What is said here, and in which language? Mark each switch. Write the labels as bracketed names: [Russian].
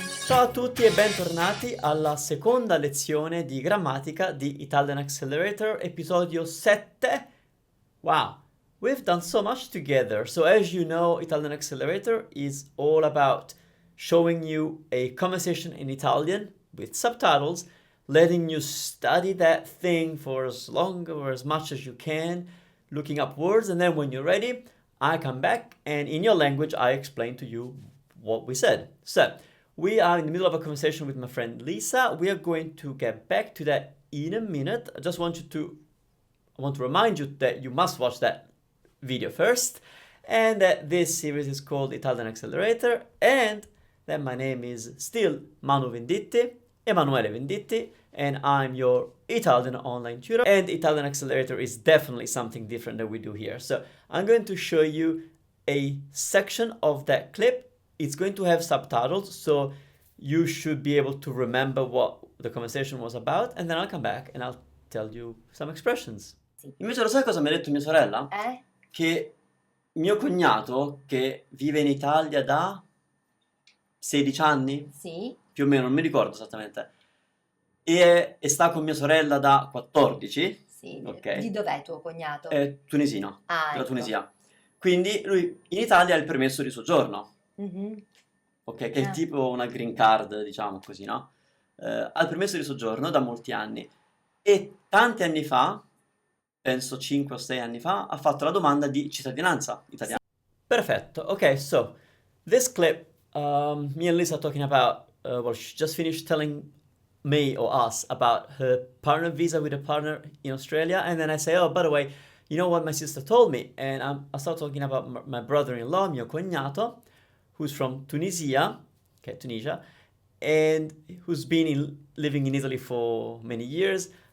[Italian] Ciao a tutti e bentornati alla seconda lezione di grammatica di Italian Accelerator, episodio 7. [English] Wow, we've done so much together. So as you know, Italian Accelerator is all about showing you a conversation in Italian with subtitles, letting you study that thing for as long or as much as you can, looking up words, and then when you're ready, I come back and in your language I explain to you what we said. So, we are in the middle of a conversation with my friend Lisa. We are going to get back to that in a minute. I want to remind you that you must watch that video first, and that this series is called Italian Accelerator, and that my name is still Manu Venditti, Emanuele Venditti, and I'm your Italian online tutor. And Italian Accelerator is definitely something different that we do here. So I'm going to show you a section of that clip. It's going to have subtitles, so you should be able to remember what the conversation was about, and then I'll come back and I'll tell you some expressions. [Italian] Sì. Invece lo sai cosa mi ha detto mia sorella? Eh? Che mio cognato, che vive in Italia da 16 anni, Sì? più o meno, non mi ricordo esattamente, e sta con mia sorella da 14, Sì. ok? Di dov'è tuo cognato? È tunisino, Ah, della ecco. Tunisia. Quindi lui in Italia ha il permesso di soggiorno. Mhm. Ok, che è Ah. tipo una green card, diciamo così, no? Ha il permesso di soggiorno da molti anni e tanti anni fa, penso 5 o 6 anni fa, ha fatto la domanda di cittadinanza italiana. [English] Perfetto, ok, so this clip, me and Lisa are talking about, well, she just finished telling me or us about her partner visa with a partner in Australia, and then I say, oh, by the way, you know what my sister told me? And I start talking about my brother-in-law, [Italian] mio cognato, [English] who's from Tunisia, okay, Tunisia, and who's been living in Italy for many years.